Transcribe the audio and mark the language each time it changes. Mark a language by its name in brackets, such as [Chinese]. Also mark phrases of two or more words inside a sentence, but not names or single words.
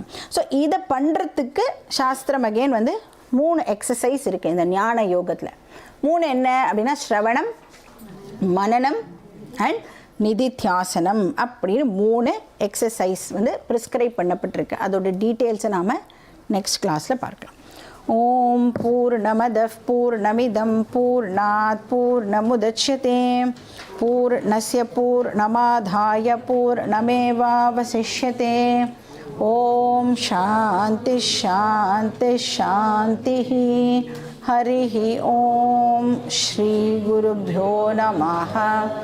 [Tamil] ஸோ இதை பண்ணுறதுக்கு சாஸ்திரம் அகெயின் வந்து 3 எக்ஸசைஸ் இருக்குது இந்த ஞான யோகத்தில். 3 என்ன அப்படின்னா, ஸ்ரவணம், மனனம் அண்ட் நிதித்தியாசனம் அப்படின்னு 3 எக்ஸசைஸ் வந்து ப்ரிஸ்கிரைப் பண்ணப்பட்டிருக்கு. அதோட டீட்டெயில்ஸை நாம் [English] next class [Tamil] பார்க்கலாம். [Sanskrit] ॐ पूर्णमदः पूर्णमिदं पूर्णात् पूर्णमुदच्यते पूर्णस्य पूर्णमादाय पूर्णमेवावशिष्यते. ॐ शान्ति शान्ति शान्ति. हरिः ॐ श्रीगुरुभ्यो नमः.